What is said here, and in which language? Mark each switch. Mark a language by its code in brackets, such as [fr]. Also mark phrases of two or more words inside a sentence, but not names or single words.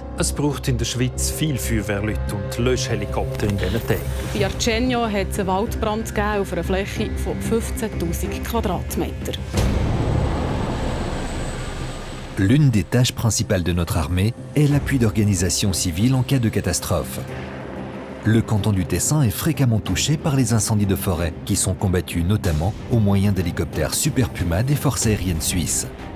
[de] Es braucht in der Schweiz viel Feuerwehrleute und Löschhelikopter in diesen Tagen. Bei Argenio hat es einen Waldbrand auf einer Fläche von 15 000 Quadratmetern. [fr] L'une des tâches principales de notre armée est l'appui d'organisations civiles en cas de catastrophe. Le canton du Tessin est fréquemment touché par les incendies de forêt qui sont combattus notamment au moyen d'hélicoptères Super Puma des forces aériennes suisses.